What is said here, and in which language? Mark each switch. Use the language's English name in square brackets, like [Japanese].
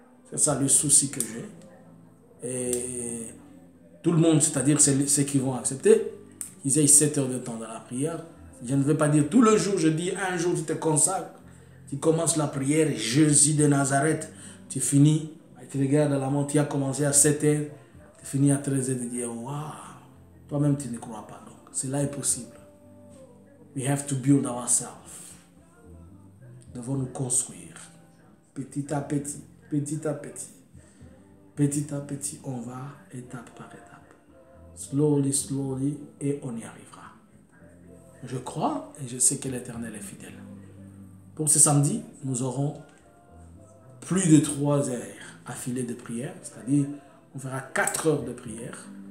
[French] C'est ça le souci que j'ai. Et tout le monde, c'est-à-dire ceux qui vont accepter, qu'ils aient 7 heures de temps dans la prière. Je ne veux pas dire tout le jour, je dis un jour tu te consacres, tu commences la prière, Jésus de Nazareth, tu finis, tu regardes la montre, tu as commencé à 7 heures, tu finis à 13 heures, tu dis waouh, toi-même tu ne crois pas, donc cela est possible. [English] We have to build ourselves. [French] Nous devons nous construire, petit à petit, petit à petit. Petit à petit, on va étape par étape. [English] Slowly, slowly, [French] et on y arrivera. Je crois et je sais que l'Éternel est fidèle. Pour ce samedi, nous aurons plus de 3 heures affilées de prière, c'est-à-dire on fera 4 heures de prière.